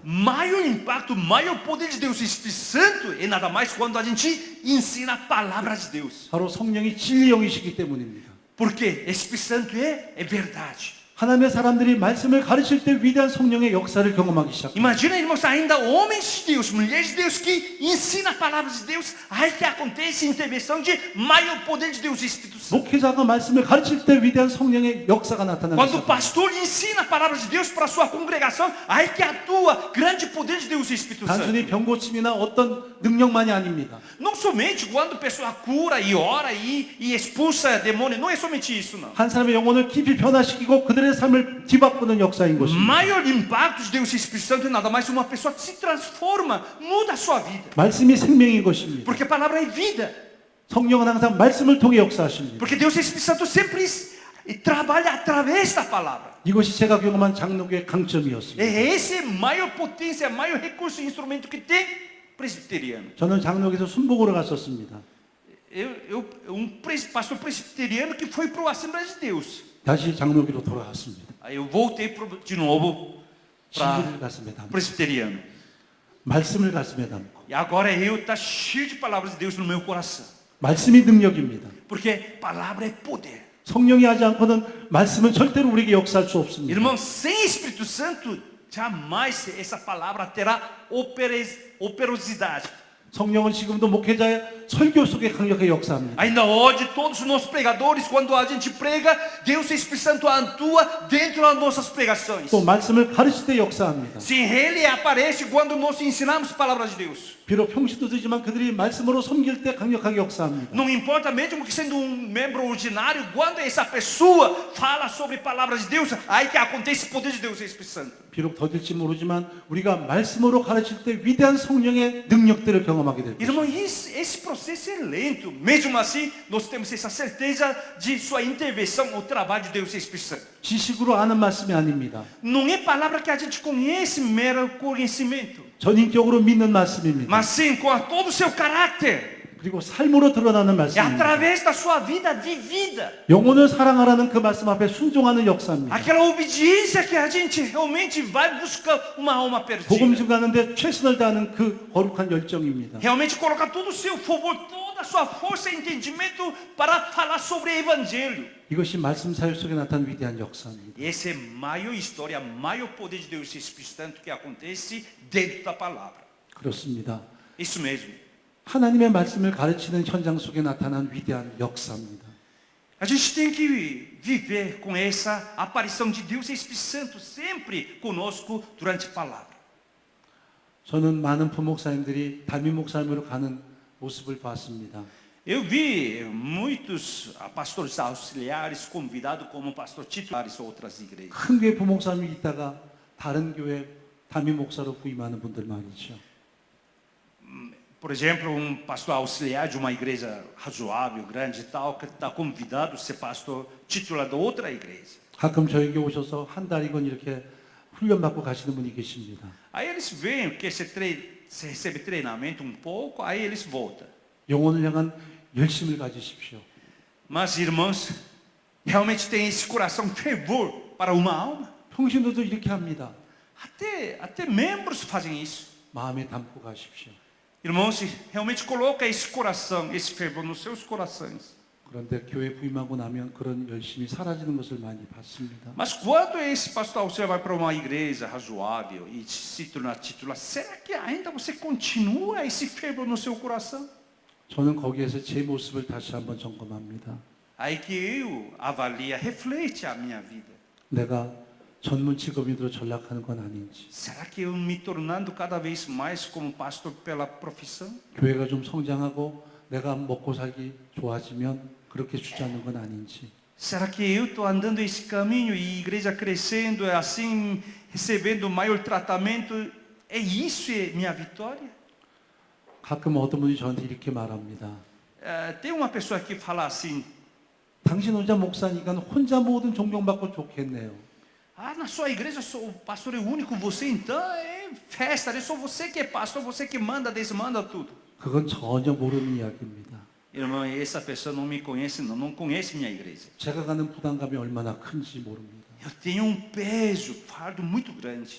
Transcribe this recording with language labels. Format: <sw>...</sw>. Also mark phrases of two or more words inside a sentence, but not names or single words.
<pt>Maior impacto, maior poder de Deus, o Espírito Santo, é nada mais quando a gente ensina a palavra de Deus.</pt> <ko>바로 성령이 진리형이시기 때문입니다.</ko> <pt>Porque Espírito Santo é verdade.</pt> <ko>하나님의 사람들이 말씀을 가르칠 때 위대한 성령의 역사를 경험하기 시작합니다.</ko> <pt>Imagina, irmãos, ainda homens de Deus, mulheres de Deus que ensinam a palavra de Deus, aí que acontece a intervenção de maior poder de Deus, o Espírito Santo.</pt> <ko>목회자가 말씀을 가르칠 때 위대한 성령의 역사가 나타나기</ko> <pt>Quando o</pt> <ko>시작합니다.</ko> <pt>pastor ensina a palavra de Deus para a sua congregação, aí que atua grande poder de Deus, o Espírito Santo.</pt> <ko>단순히 병고침이나 어떤 능력만이 아닙니다.</ko> <pt>Não somente quando a pessoa cura e ora e expulsa demônio, não é somente isso, não.</pt> <ko>한 사람의 영혼을 깊이 변화시키고 그들의 삶을 뒤바꾸는 역사인 것입니다.</ko> <pt>Maior impacto de Deus e Espírito Santo é nada mais uma pessoa que se transforma, muda a sua vida.</pt> <ko>말씀이 생명인 것입니다.</ko> <pt>Porque a palavra é vida.</pt> <ko>성령은 항상 말씀을 통해 역사하십니다.</ko> <pt>Porque Deus e Espírito Santo sempre trabalha através da palavra.</pt> <ko>이것이 제가 경험한 장로교의 강점이었습니다.</ko> <pt>É esse maior potência, maior recurso e instrumento que tem presbiteriano.</pt> <ko>저는 장로교에서 순복으로 갔었습니다.</ko> <pt>Pastor presbiteriano que foi para o Assembleia de Deus.</pt> <ko>다시 장로교로 돌아왔습니다.</ko> <pt>Aí eu voltei de novo para</pt> <ko>진리를 가슴에 담고</ko> <pt>presbiteriano.</pt> <ko>말씀을 가슴에 담고</ko> <pt>E agora eu estou cheio de palavras de Deus no meu coração.</pt> <ko>말씀이 능력입니다.</ko> <pt>Porque palavra é poder.</pt> <ko>성령이 하지 않고는 말씀은 절대로 우리에게 역사할 수 없습니다.</ko> <pt>Irmãos, sem Espírito Santo, jamais essa palavra terá operosidade.</pt> <ko>성령은 지금도 목회자의 설교 속에 강력하게 역사합니다.</ko> <pt>Ainda hoje, todos os nossos pregadores, quando a gente prega, Deus, o Espírito Santo atua dentro das nossas pregações.</pt> <ko>또 말씀을 가르칠 때 역사합니다.</ko> <pt>Sim, Ele aparece quando nós ensinamos a palavra de Deus.</pt> <ko>비록 평신도 되지만 그들이 말씀으로 섬길 때 강력하게 역사합니다.</ko> <pt>Não importa, mesmo que sendo membro ordinário, quando essa pessoa fala sobre a palavra de Deus, aí que acontece o poder de Deus, o Espírito Santo.</pt> <ko>비록 더딜지 모르지만 우리가 말씀으로 가르칠 때 위대한 성령의 능력들을 경험하게 될</ko> <pt>Irmão,</pt> <ko>것입니다.</ko> <pt>esse processo é lento. Mesmo assim, nós temos essa certeza de sua intervenção, o trabalho de Deus, o Espírito Santo.</pt> <ko>지식으로 아는 말씀이 아닙니다.</ko> <pt>Não é palavra que a gente conhece, mero conhecimento,</pt> <ko>전인격으로 믿는 말씀입니다.</ko> <pt>mas sim com todo o seu caráter.</pt> <ko>그리고 삶으로 드러나는</ko> <pt>É</pt> <ko>말씀입니다.</ko> <pt>através da sua vida vivida.</pt> <ko>영혼을 사랑하라는 그 말씀 앞에 순종하는 역사입니다.</ko> <pt>Aquela obediência que a gente realmente vai buscar uma alma</pt> <ko>복음</ko> <pt>perdida.</pt> <ko>증가하는데 최선을 다하는 그 거룩한 열정입니다.</ko> <pt>Realmente colocar todo o seu favor, toda a sua força e entendimento para falar sobre o Evangelho.</pt> <ko>이것이 말씀 사역 속에 나타난 위대한 역사입니다.</ko> <pt>Essa é a maior história, a maior poder de Deus e Espírito Santo que acontece dentro da palavra.</pt> <ko>그렇습니다.</ko> <pt>Isso mesmo.</pt> <ko>하나님의 말씀을 가르치는 현장 속에 나타난 위대한 역사입니다.</ko> <pt>A gente tem que viver com essa aparição de Deus e Espírito Santo sempre conosco durante a palavra.</pt> <ko>저는 많은 부목사님들이 담임 목사님으로 가는 모습을 봤습니다.</ko> <pt>Eu vi muitos pastores auxiliares convidados como pastor titulares em outras igrejas.</pt> <ko>큰 교회 부목사님이 있다가 다른 교회 담임 목사로 부임하는 분들 말이죠.</ko> <pt>Por exemplo, pastor auxiliar de uma igreja razoável, grande e tal, que está convidado a ser pastor titular de outra igreja.</pt> <ko>가끔 저에게 오셔서 한 달이건 이렇게 훈련받고 가시는 분이 계십니다.</ko> <pt>Aí eles vêm, que se recebe treinamento um pouco, aí eles voltam.</pt> <ko>영혼을 향한 열심을 가지십시오.</ko> <pt>Mas, irmãos, realmente tem esse coração fervor para uma alma?</pt> <ko>평신도도 이렇게 합니다.</ko> <pt>Até membros fazem isso.</pt> <ko>마음에 담고 가십시오.</ko> <pt>Irmãos, realmente coloca esse coração, esse fervor nos seus corações.</pt> <ko>그런데 교회 부임하고 나면 그런 열심이 사라지는 것을 많이 봤습니다.</ko> <pt>Mas quando esse pastor auxiliar vai para uma igreja razoável e se torna titular, será que ainda você continua esse fervor no seu coração?</pt> <ko>저는 거기에서 제 모습을 다시 한번 점검합니다.</ko> <pt>Aí que eu avalia, reflete a minha vida.</pt> <ko>내가 전문 직업인으로 전락하는 건 아닌지,</ko> <pt>Será que eu me tornando cada vez mais como pastor pela profissão?</pt> <ko>교회가 좀 성장하고 내가 먹고 살기 좋아지면 그렇게 주자는 건 아닌지,</ko> <pt>Será que eu estou andando esse caminho e a igreja crescendo, assim, recebendo maior tratamento? É isso é minha vitória?</pt> <ko>가끔 어떤 분이 저한테 이렇게 말합니다.</ko> <pt>Tem uma pessoa que fala assim,</pt> <ko>당신 혼자 목사니까 혼자 모든 존경받고 좋겠네요.</ko> <pt>na sua igreja o pastor é único, você então é festa, é só você que é pastor, você que manda, desmanda tudo.</pt> <ko>그건 전혀 모르는 이야기입니다.</ko> <pt>Irmão, essa pessoa não me conhece, não conhece minha igreja.</pt> <ko>제가 가는 부담감이 얼마나 큰지 모릅니다.</ko> <pt>Eu tenho um peso, fardo muito grande.</pt>